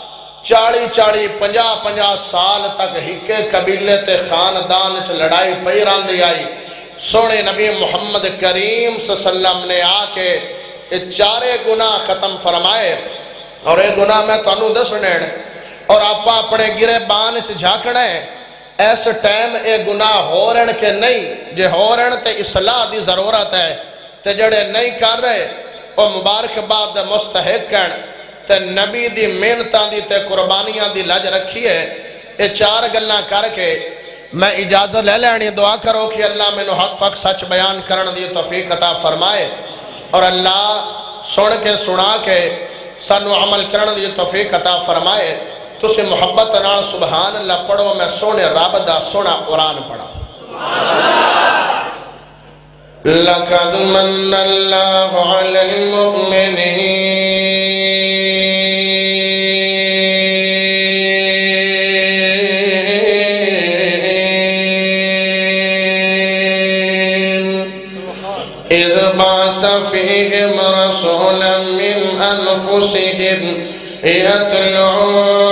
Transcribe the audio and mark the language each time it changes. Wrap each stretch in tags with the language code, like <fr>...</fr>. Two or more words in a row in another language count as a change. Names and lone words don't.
<pa>40-50 سال تک ہکے قبیلے تے خاندان چ لڑائی پئی راندی آئی سونے نبی محمد کریم</pa> <ar>صلی اللہ علیہ وسلم</ar> <pa>نے آکے یہ چارے گناہ ختم فرمائے اور یہ گناہ میں تو انہوں دسنے اور آپ اپنے گرے بان چ جھاکڑے اس ٹائم اے گناہ ہو رہن کے نہیں، جے ہو رہن تے اصلاح دی ضرورت ہے، تے جڑے نہیں کر رہے او مبارک بعد مستحق کن تے نبی دی محنتاں دی تے قربانیاں دی لج رکھی ہے۔ اے 4 گلاں کر کے میں اجازت لے لینی، دعا کرو کہ اللہ میں نو حق پاک سچ بیان کرن دی توفیق عطا فرمائے، اور اللہ سن کے سنا کے سانو عمل کرن دی توفیق عطا فرمائے۔ تسی محبت نال</pa> <ar>سبحان اللہ</ar> <pa>پڑھو، میں سونے رب دا سونا قرآن پڑھا۔</pa> <ar>لَقَدْ مَنَّ اللَّهُ عَلَى الْمُؤْمِنِينَ إِذْ بَعَثَ فِيهِمْ رَسُولًا مِّنْ أَنفُسِهِمْ يَتْلُو</ar>